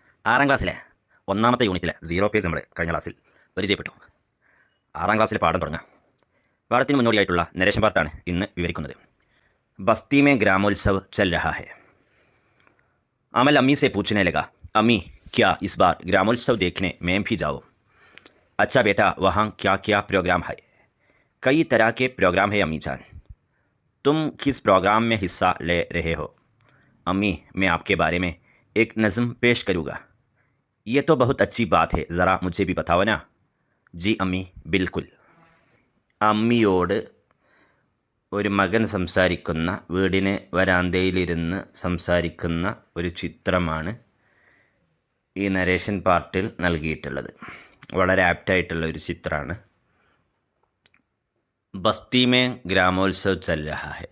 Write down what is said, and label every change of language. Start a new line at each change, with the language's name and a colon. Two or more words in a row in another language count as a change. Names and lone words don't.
Malayalam: ആറാം ക്ലാസ്സിലെ ഒന്നാമത്തെ യൂണിറ്റിലെ 0 പേജ് നമ്മൾ കഴിഞ്ഞ ക്ലാസ്സിൽ പരിചയപ്പെട്ടു. ആറാം ക്ലാസ്സിലെ പാഠം തുടങ്ങാം. പാഠത്തിന് മുന്നോടിയായിട്ടുള്ള
English: narration part
Malayalam: ഇന്ന് വിവരിക്കുന്നത്.
Hindi: ബസ്തി में ग्रामोत्सव चल रहा है. अमल अम्मी से पूछने लगा, अम्मी क्या इस बार ग्रामोत्सव देखने मैं भी जाऊँ? अच्छा बेटा, वहाँ क्या क्या प्रोग्राम है? कई तरह के प्रोग्राम है अम्मी जान. तुम किस प्रोग्राम में हिस्सा ले रहे हो? अम्मी, मैं आपके बारे में एक नज़म पेश करूँगा. ये तो बहुत अच्छी बात है, ज़रा मुझे भी बताओ ना. जी अम्मी, बिल्कुल.
Malayalam: അമ്മിയോട് ഒരു മകൻ സംസാരിക്കുന്ന, വീടിന് വരാന്തയിലിരുന്ന് സംസാരിക്കുന്ന ഒരു ചിത്രമാണ് ഈ
English: narration part
Malayalam: നൽകിയിട്ടുള്ളത്. വളരെ ആപ്റ്റായിട്ടുള്ള ഒരു ചിത്രമാണ്.
Hindi: बस्ती में ग्रामोत्सव चल रहा है.